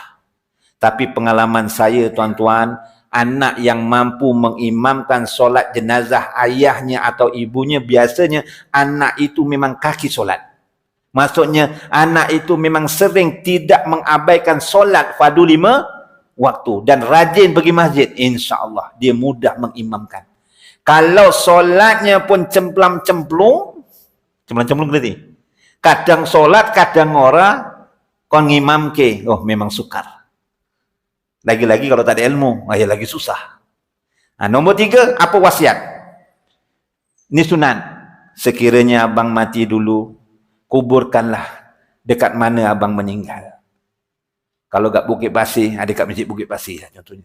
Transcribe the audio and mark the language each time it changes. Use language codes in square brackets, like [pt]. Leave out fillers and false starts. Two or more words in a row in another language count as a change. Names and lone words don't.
[ms] Tapi pengalaman saya tuan-tuan, anak yang mampu mengimamkan solat jenazah ayahnya atau ibunya, biasanya anak itu memang kaki solat. Maksudnya anak itu memang sering tidak mengabaikan solat fardu 5 waktu dan rajin pergi masjid. InsyaAllah dia mudah mengimamkan. Kalau solatnya pun cemplam-cemplung berarti. [jv] Kadang solat, kadang ora, kon ngimam ke, oh [ms] memang sukar. Lagi-lagi kalau tak ada ilmu, ya lagi susah. Nombor 3, apa wasiat? Ini sunan. Sekiranya abang mati dulu, kuburkanlah dekat mana abang meninggal. Kalau kat Bukit Pasir, dekat Masjid Bukit Pasir lah contohnya.